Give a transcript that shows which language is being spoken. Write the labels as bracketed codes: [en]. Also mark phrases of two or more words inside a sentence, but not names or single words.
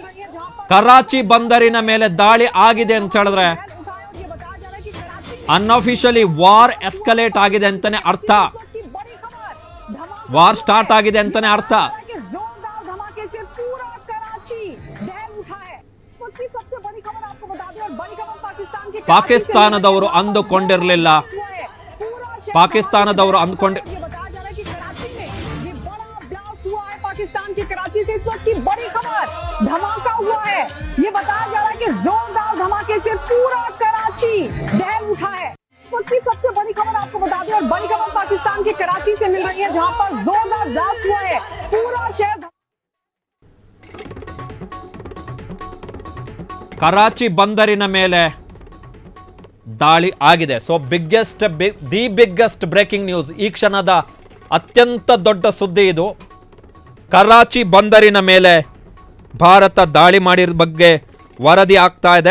[kn] ಕರಾಚಿ ಬಂದರಿನ ಮೇಲೆ ದಾಳಿ ಆಗಿದೆ ಅಂತ ಹೇಳಿದ್ರೆ [en] unofficially war escalate [kn] ಆಗಿದೆ ಅಂತಾನೆ ಅರ್ಥ. [en] war start [kn] ಆಗಿದೆ ಅಂತಾನೆ ಅರ್ಥ. ಪಾಕಿಸ್ತಾನದವರು ಅಂದುಕೊಂಡಿರಲಿಲ್ಲ. [hi] पाकिस्तान की कराची से इस वक्त की बड़ी खबर, धमाका हुआ है। ये बताया जा रहा है कि जोरदार धमाके से पूरा कराची दहल उठा है। इस वक्त की सबसे बड़ी खबर आपको बता दें, और बड़ी खबर पाकिस्तान की कराची से मिल रही है, जहां पर जोरदार ब्लास्ट हुआ है। पूरा शहर [kn] ಕರಾಚಿ ಬಂದರಿನ ಮೇಲೆ ದಾಳಿ ಆಗಿದೆ. [en] so the biggest breaking news. [kn] ಈ ಕ್ಷಣದ ಅತ್ಯಂತ ದೊಡ್ಡ ಸುದ್ದಿ ಇದು. ಕರಾಚಿ ಬಂದರಿನ ಮೇಲೆ ಭಾರತ ದಾಳಿ ಮಾಡಿದ ಬಗ್ಗೆ ವರದಿ ಆಗ್ತಾ ಇದೆ.